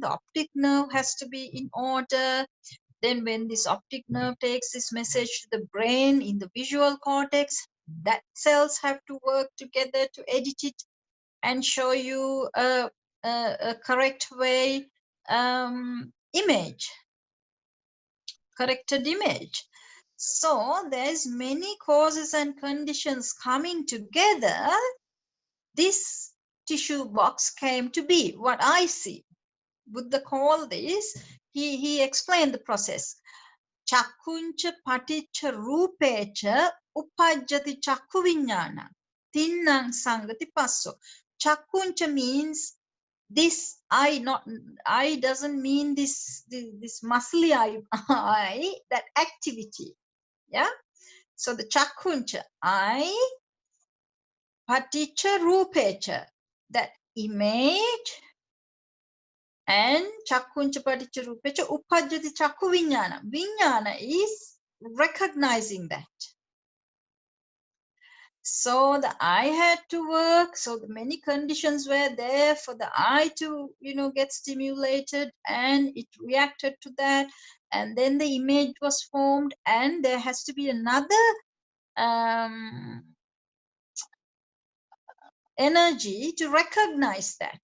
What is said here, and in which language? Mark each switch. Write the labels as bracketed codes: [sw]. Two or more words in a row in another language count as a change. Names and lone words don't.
[en] The optic nerve has to be in order. Then when this optic nerve takes this message to the brain in the visual cortex, that cells have to work together to edit it and show you a correct way image, corrected image. So there's many causes and conditions coming together. This tissue box came to be what I see. Buddha called this, he explained the process. [pi] Chakkuncha paticca rupecha upajjati chakku viññāna. Tinnang sangati passo. [en] Chakkuncha means this eye, not eye doesn't mean this muscly eye, that activity. Yeah. So the chakkuncha, eye, [pi] paticca rupecha, [en] that image, and [pi] chakkuncha paticca rupecha upajjati chakku viññāna. [en] Viññāna is recognizing that. So the eye had to work. So the many conditions were there for the eye to, get stimulated, and it reacted to that. And then the image was formed, and there has to be another energy to recognize that.